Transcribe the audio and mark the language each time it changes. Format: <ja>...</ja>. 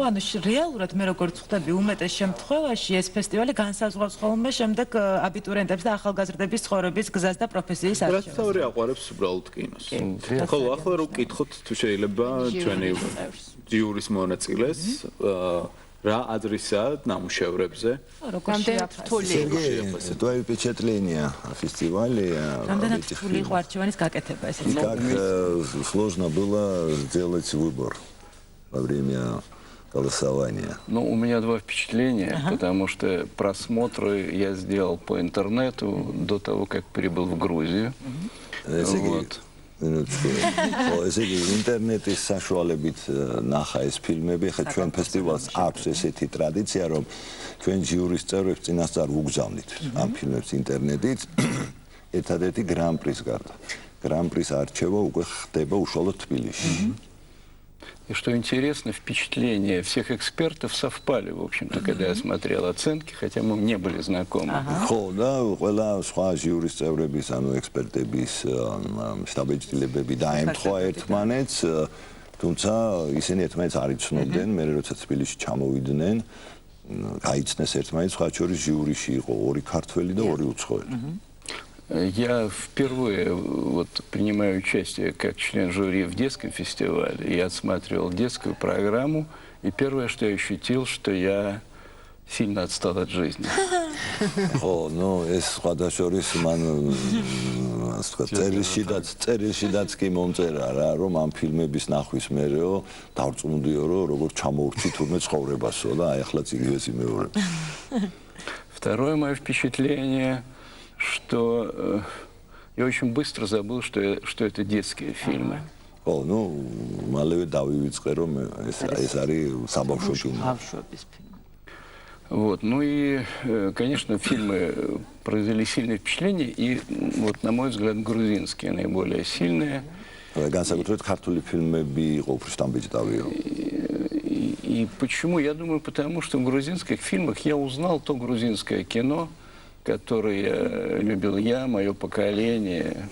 <ka>ანუ რეალურად მე როგორც ხვდები უმეტეს შემთხვევაში ეს ფესტივალი განსაზღვრავს ხოლმე შემდეგ აბიტურიენტებს და ახალგაზრდების ცხოვრების გზას და პროფესიის არჩევას. რაც თავი აყვარებს უბრალოდ კინოს. ხოლო ახლა რო ვკითხოთ თუ შეიძლება ჩვენი ჯიურის მონაწილეს რა აზრისა ნამუშევრებზე? რამდენად რთული იყო?</ka> <ru>Твои впечатления о фестивале?</ru> <ka>Რამდენად რთული იყო არჩევანის გაკეთება ესეც?</ka> <ru>Как сложно было сделать выбор во время голосования? Ну, у меня два впечатления, потому что просмотры я сделал по интернету до того, как прибыл в Грузию. Вот.</ru> <ka>ესე იგი ინტერნეტის საშუალებით ნახა ეს ფილმები, ხა ჩვენ ფესტივალს აქვს ესეთი ტრადიცია, რომ ჩვენ ჟიურის წევრებს წინასწარ ვუგზავნით ამ ფილმებს ინტერნეტით, ერთადერთი გრან-პრის გარდა. Гран-прис арчева უკვე ხდება უშუალოდ თბილისში.</ka> <ru>И что интересно, впечатления всех экспертов совпали, в общем-то, когда я смотрел оценки, хотя мы не были знакомы.</ru> <ka>ხო, და ყველა სხვა ჟიურის წევრების, ანუ ექსპერტების შტაბ-ეჭდილებები დაემთხვა ერთმანეთს, თუმცა ისინი ერთმანეთს არ იცნობდნენ, მე როცა თბილისში ჩამოვიდნენ, გაიცნეს ერთმანეთს, სხვა შორის ჟიურიში იყო ორი ქართველი და ორი უცხოელი.</ka> <ru>Я впервые вот принимаю участие как член жюри в детском фестивале. Я отсматривал детскую программу, и первое, что я ощутил, что я сильно отстал от жизни.</ru> <ka>О, ну, ეს სხვათა შორის მან წერილშიდაც კი მომწერა რა, რომ ამ ფილმების ნახვის მერეო დავწუნდიო, რომ როგორ ჩამოურჩი თურმე ცხოვრებასო და აი ახლა იგივე იმეორებ.</ka> <ru>Второе мое впечатление, что я очень быстро забыл, что это детские фильмы.</ru> <ka>О, ну, малеве დავივიწყე, რომ ეს არის საბავშვო ფილმი.</ka> <ru>Вот, ну и, конечно, фильмы произвели сильное впечатление, и вот, на мой взгляд, грузинские наиболее сильные.</ru> <ka>Განსაკუთრებით ქართული ფილმები იყო უფრო შტამბეჭდავიო.</ka> <ru>И почему? Я думаю, потому что в грузинских фильмах я узнал то грузинское кино, которое любил я, мое поколение.</ru>